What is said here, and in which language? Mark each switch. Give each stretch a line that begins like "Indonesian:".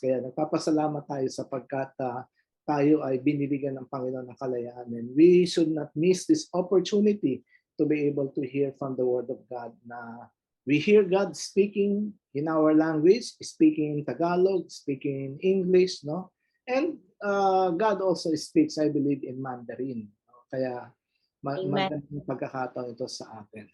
Filipino: Kaya nagpapasalamat tayo sapagkat tayo ay binibigyan ng Panginoon ng kalayaan.
English: And we should not miss this opportunity to be able to hear from the Word of God, na we hear God speaking in our language, speaking in Tagalog, speaking in English, no? And God also speaks, I believe, in Mandarin. No?
Filipino: Kaya magandang pagkakataon ito sa atin.